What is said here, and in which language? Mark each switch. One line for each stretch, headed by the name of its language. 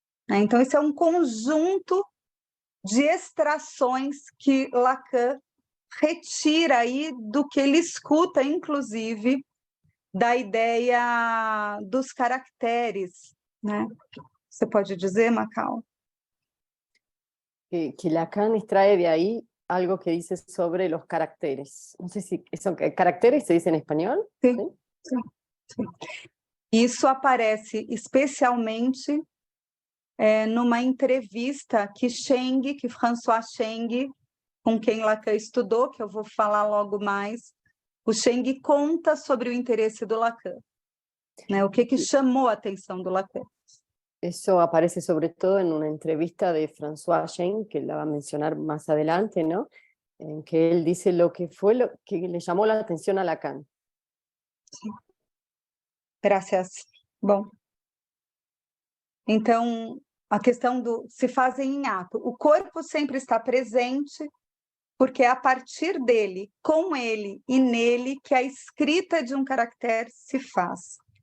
Portuguese: Então, esse é um conjunto de extrações que Lacan retira aí do que ele escuta, inclusive, da ideia dos caracteres, né? Você pode dizer, Macau?
Spanish: Que Lacan extrae de ahí algo que dice sobre los caracteres. No sé si eso, ¿caracteres se dice en español?
Portuguese: Sim, sim, sim. Isso aparece especialmente numa entrevista que François Cheng, com quem Lacan estudou, que eu vou falar logo mais, o Cheng conta sobre o interesse do Lacan, né? O que chamou a atenção do Lacan.
Spanish: Eso aparece sobre todo en una entrevista de François Cheng, que la va a mencionar más adelante, ¿no? En que él dice lo que fue lo que le llamó la atención a Lacan.
Portuguese: Sim. Graças. Bom, então, a questão do se fazem em ato. O corpo sempre está presente, porque é a partir dele, com ele e nele, que a escrita de um caractere se faz.